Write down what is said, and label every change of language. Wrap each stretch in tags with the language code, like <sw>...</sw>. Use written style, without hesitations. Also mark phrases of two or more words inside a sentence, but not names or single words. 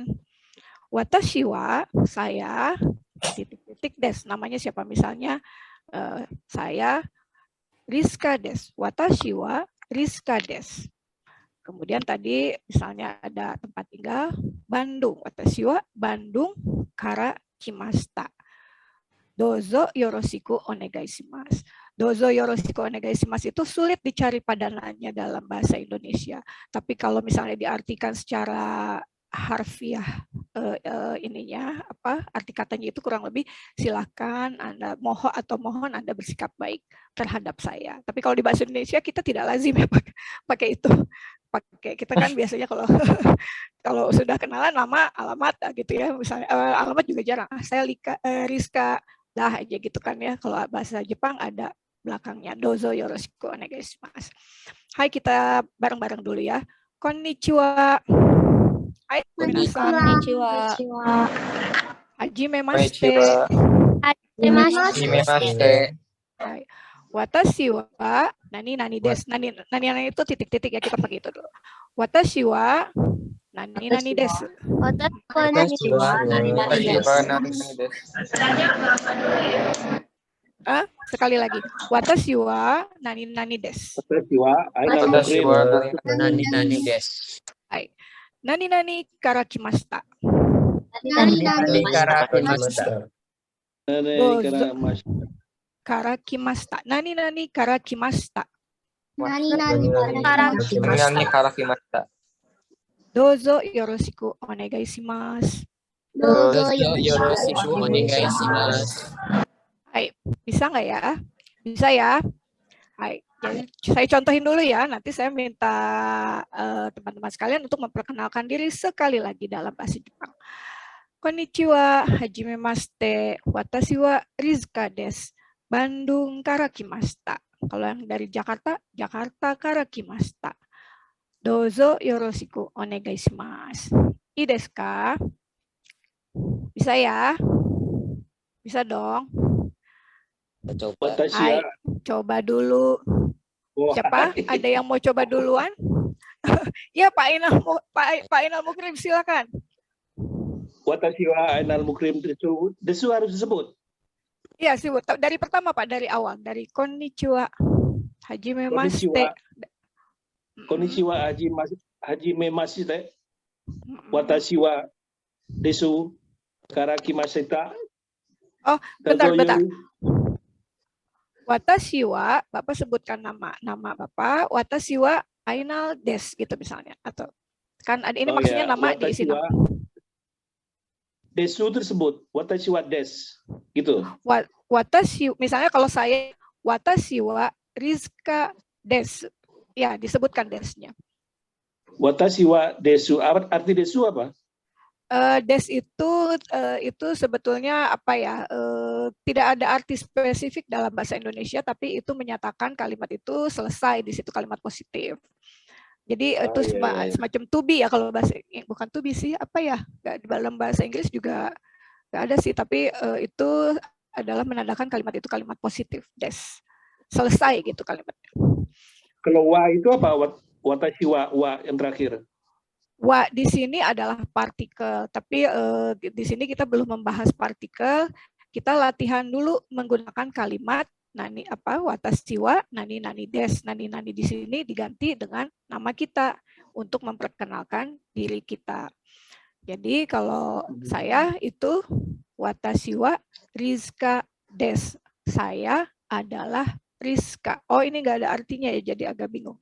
<ja>私は,</ja> <id>saya, titik-titik</id> <ja>des.</ja> <id>Namanya siapa misalnya? Saya Rizka des.</id> <ja>Watashi wa Rizka des.</ja> <id>Kemudian tadi misalnya ada tempat tinggal Bandung.</id> <ja>私はBandungから来ました. どうぞよろしくお願いします. どうぞよろしくお願いします</ja> <id>itu sulit dicari padanannya dalam bahasa Indonesia. Tapi kalau misalnya diartikan secara harfiah ininya arti katanya itu kurang lebih silakan Anda mohon Anda bersikap baik terhadap saya. Tapi kalau di bahasa Indonesia kita tidak lazim ya pakai itu. Kita kan biasanya kalau kalau sudah kenalan nama alamat gitu ya, misalnya alamat juga jarang. Saya Rizka dah aja gitu kan ya. Kalau bahasa Jepang ada belakangnya</id> <ja>どうぞよろしくお願いします.</ja> <id>Hai, kita bareng-bareng dulu ya.</id> <ja>こんにちは。はい、こんにちは. はじめまして. はじめまして. はい。私は何です.</ja> <id>Nani itu titik-titik ya, kita pakai itu dulu.</id> <ja>私は何です. 私は何です.</ja> <id>Sekali lagi.</id> <ja>私は何です. 私は何です. はい。何から来ました. 何から来ました. Karakimashita. 何から来ました. 何から来ました. どうぞよろしくお願いします. どうぞよろしくお願いします.</ja> <id>Hai, bisa nggak ya? Bisa ya? Hai, jadi saya contohin dulu ya. Nanti saya minta teman-teman sekalian untuk memperkenalkan diri sekali lagi dalam bahasa Jepang.</id> <ja>こんにちは、はじめまして、私はRizkaです.</ja> <id>Bandung karakimashita. Kalau yang dari Jakarta, Jakarta karakimashita.</id> <ja>どうぞよろしくお願いします. いいですか? Bisa ya?</ja> <id>Bisa dong. Hai, coba dulu. Siapa? Ada yang mau coba duluan? Ya, Pak Inal Mukrim, silakan.</id> <ja>Watashi wa Inal Mukrim desu.</ja> <id>Desu harus disebut. Iya, sebut dari pertama Pak, dari awal, dari</id> <ja>こんにちは、はじめまして. こんにちは、はじめまして. 私はですから来ました.</ja> <id>Oh, bentar.</id> <ja>私は,</ja> <id>Bapak sebutkan nama Bapak,</id> <ja>watashi wa Ainal des</ja> <id>gitu misalnya, atau kan ada ini maksudnya nama diisi nama. Desu tersebut,</id> <ja>私はです,</ja> <id>gitu. Watashi, misalnya kalau saya</id> <ja>watashi wa Rizka des,</ja> <id>ya disebutkan desnya.</id> <ja>私はです, arti desu apa?</ja> <id>Des itu sebetulnya apa ya? Tidak ada arti spesifik dalam bahasa Indonesia, tapi itu menyatakan kalimat itu selesai, di situ kalimat positif. Jadi itu semacam</id> <en>to be</en> <id>ya, kalau bahasa bukan</id> <en>to be</en> <id>sih, apa ya? Di dalam bahasa Inggris juga nggak ada sih, tapi itu adalah menandakan kalimat itu kalimat positif, des. Selesai gitu kalimatnya. Kalau wa itu apa?</id> <ja>私は</ja> <id>yang terakhir. Wa di sini adalah partikel, tapi di sini kita belum membahas partikel. Kita latihan dulu menggunakan kalimat</id> <ja>何私は何です.</ja> <id>Nani di sini diganti dengan nama kita. untuk memperkenalkan diri kita. Jadi kalau saya itu</id> <ja>watashi wa Rizka des.</ja> <id>Saya adalah Rizka. Oh, ini nggak ada artinya ya, jadi agak bingung.</id>